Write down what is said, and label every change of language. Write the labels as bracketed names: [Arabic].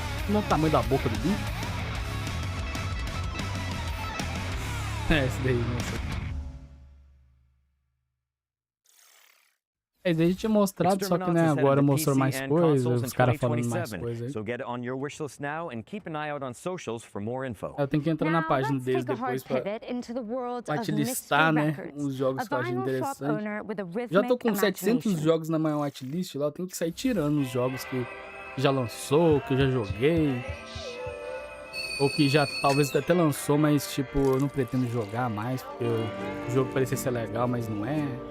[Portuguese] Olha o tamanho da boca do bicho. É esse daí, moça. Ele tinha mostrado, só que né, agora mostrou mais coisas, os caras falando mais coisas aí. [English] So get on your wish list now and keep an eye out on socials for more info. [Portuguese] Eu tenho que entrar na página deles depois pra te listar, né, uns jogos que eu acho interessantes. Já tô com 700 jogos na minha watchlist lá, eu tenho que sair tirando os jogos que já lançou, que eu já joguei. Ou que já talvez até lançou, mas tipo, eu não pretendo jogar mais, porque o jogo parecia ser legal, mas não é.